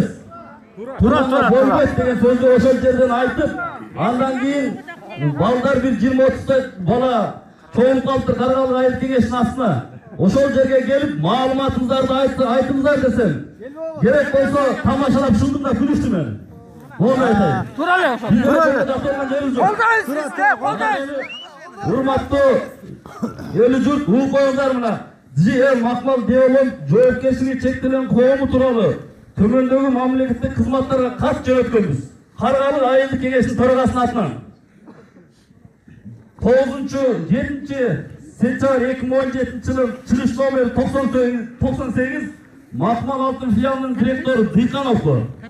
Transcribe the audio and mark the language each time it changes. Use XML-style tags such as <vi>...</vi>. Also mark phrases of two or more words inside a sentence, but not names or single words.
<ky>Туракка болбойт деген сөздү ошол жерден айтып, андан кийин балдар бир 20-30 бала чоңуп калыптыр Каргалык айыл кеңешинин астына. Ошол жерге келип маалыматыңыздарды айтыңыздар десем, керек болсо тамашалап шылдым да күлүштүм мен. Ону айтайын. Kolдайбыз. Урматтуу элүү журт угуп коюңуздар мына. ЖЛ Макмал Деолом жоопкерчилиги чектелген коому тууралуу төмөндөгү мамлекеттик кызматтарга кат жөнөткөнбүз. Каргалык айылдык кеңештин төрагасынын атынан 9-7 2017 жылы чыгыш номер 98 Макмал Алтын филиалынын директору Дыйкановго</ky>